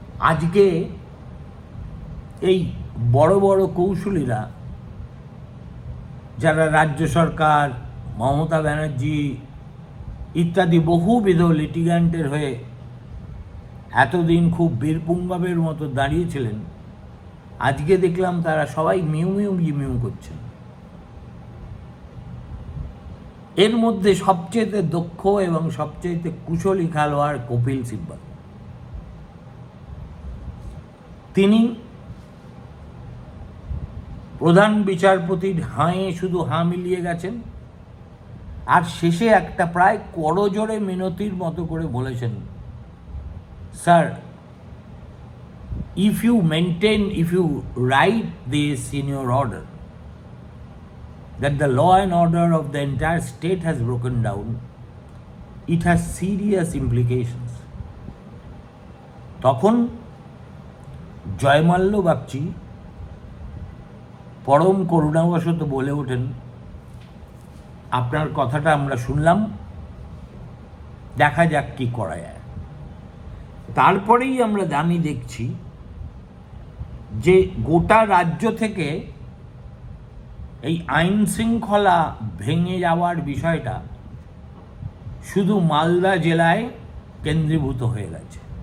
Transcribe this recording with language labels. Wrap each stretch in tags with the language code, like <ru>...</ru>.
<bn>আজকে এই বড় বড় কৌশলীরা, যারা রাজ্য সরকার, মমতা ব্যানার্জি ইত্যাদি বহুবিধ লিটিগ্যান্টের হয়ে এতদিন খুব বীরপুঙ্গবের মতো দাঁড়িয়েছিলেন, আজকে দেখলাম তারা সবাই মিউ মিউ মিউ করছেন। এর মধ্যে সবচেয়ে দক্ষ এবং সবচেয়ে কুশলী খেলোয়াড় কপিল সিব্বল। তিনি প্রধান বিচারপতির হাঁয়ে শুধু হাঁ মিলিয়ে গেছেন, আর শেষে একটা প্রায় করজোড়ে মিনতির মতো করে বলেছেন, sir,</bn> <en>if you write this in your order that the law and order of the entire state has broken down, it has serious implications.</en> <bn>তখন জয়মাল্য বাগচি পরম করুণাবশত বলে ওঠেন, আপনার কথাটা আমরা শুনলাম, দেখা যাক কি করা যায়। তারপরেই আমরা দেখছি যে গোটা রাজ্য থেকে এই আইন শৃঙ্খলা ভেঙে যাওয়ার বিষয়টা শুধু মালদা জেলায় কেন্দ্রীভূত হয়ে গেছে।</bn>